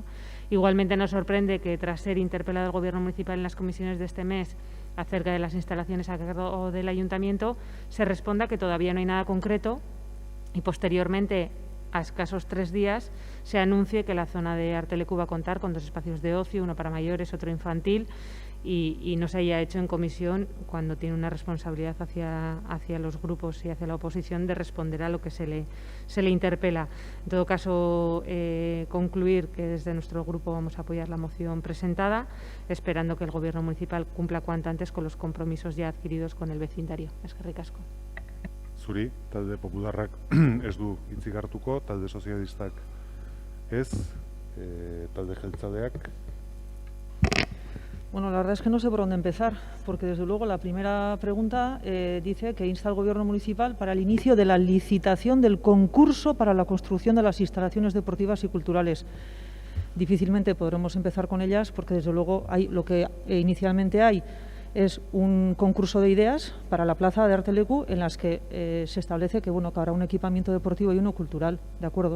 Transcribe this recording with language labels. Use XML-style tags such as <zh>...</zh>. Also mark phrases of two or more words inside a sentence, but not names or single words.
<es>Igualmente nos sorprende que tras ser interpelado el Gobierno municipal en las comisiones de este mes acerca de las instalaciones a cargo del Ayuntamiento, se responda que todavía no hay nada concreto y posteriormente, a escasos 3 días, se anuncie que la zona de Arteleku va a contar con 2 espacios de ocio, uno para mayores, otro infantil, y no se haya hecho en comisión cuando tiene una responsabilidad hacia los grupos y hacia la oposición de responder a lo que se le interpela. En todo caso, concluir que desde nuestro grupo vamos a apoyar la moción presentada, esperando que el Gobierno municipal cumpla cuanto antes con los compromisos ya adquiridos con el vecindario.</es> <eu>Eskerrik asko. Zuri, talde popularrak ez du hitzik hartuko, talde sozialistak ez, talde jeltzaleak.</eu> <es>Bueno, la verdad es que no sé por dónde empezar, porque desde luego la primera pregunta dice que insta al Gobierno municipal para el inicio de la licitación del concurso para la construcción de las instalaciones deportivas y culturales. Difícilmente podremos empezar con ellas porque desde luego lo que inicialmente hay es un concurso de ideas para la plaza de Arteleku en las que se establece que, bueno, que habrá un equipamiento deportivo y uno cultural, ¿de acuerdo?</es>